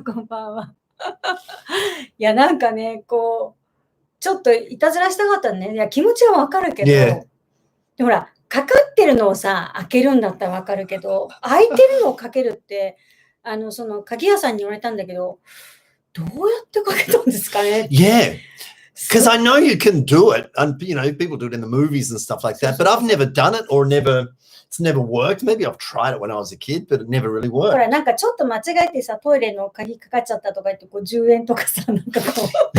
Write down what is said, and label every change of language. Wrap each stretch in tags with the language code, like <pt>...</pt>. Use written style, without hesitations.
<ja>こんばんは。いや、なんかね、こう、ちょっといたずらしたかったね。いや、気持ちはわかるけど、</ja> <en>Yeah.</en> <ja>でほら、かかってるのをさ、開けるんだったらわかるけど、開いてるのをかけるって、その鍵屋さんに言われたんだけど、どうやってかけたんですかね。</ja> <en>Yeah. Because I know you can do it, and people do it in the movies and stuff like that. But I've never done it, or it's never worked. Maybe I've tried it when I was a kid, but it never really</en> <ja>ほ</ja> <en>worked.</en> <ja>ら、なんかちょっと間違えてさ、トイレの鍵かかっちゃったとか言って、こう10円とかさ、なんかこう。</ja>